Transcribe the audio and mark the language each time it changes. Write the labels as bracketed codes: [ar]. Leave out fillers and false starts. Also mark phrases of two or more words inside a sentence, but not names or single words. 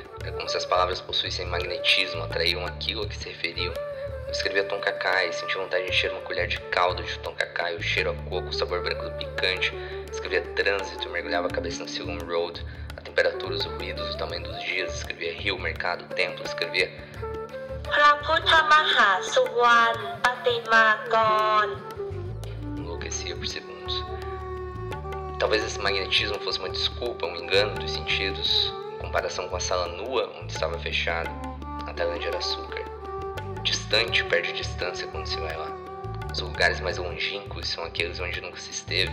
[pt] Era como se as palavras possuíssem magnetismo, atraíam aquilo a que se referiam. Eu escrevia tonkacai, senti vontade de encher uma colher de caldo de tonkacai, o cheiro a coco, o sabor branco do picante. Escrevia trânsito, mergulhava a cabeça no Silk Road, a temperatura, os ruídos, o tamanho dos dias. Escrevia rio, mercado, templo. Escrevia พระพุทธมหาสุวรรณปฏิมากร Enlouquecia por segundos. Talvez esse magnetismo fosse uma desculpa, um engano dos sentidos. Em comparação com a sala nua, onde estava fechado, a Tailândia era açúcar. Distante perde distância quando se vai lá. Os lugares mais longínquos são aqueles onde nunca se esteve.